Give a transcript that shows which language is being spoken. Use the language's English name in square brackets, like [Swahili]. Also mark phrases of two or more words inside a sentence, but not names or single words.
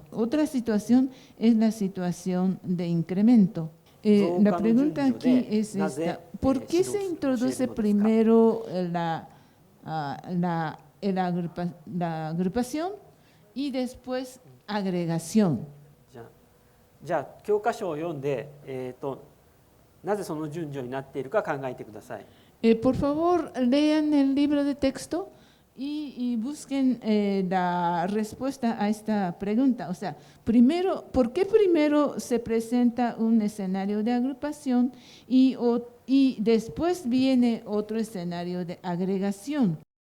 [Spanish] Otra situación es la situación de incremento. La pregunta aquí es esta: ¿por qué se introduce primero la agrupación y después agregación? [Japanese] じゃあ教科書を読んで、なぜその順序になっているか考えてください。 [Spanish] Por favor, lean el libro de texto y busquen la respuesta a esta pregunta. O sea, primero, ¿por qué primero se presenta un escenario de agrupación y después viene otro escenario de agregación?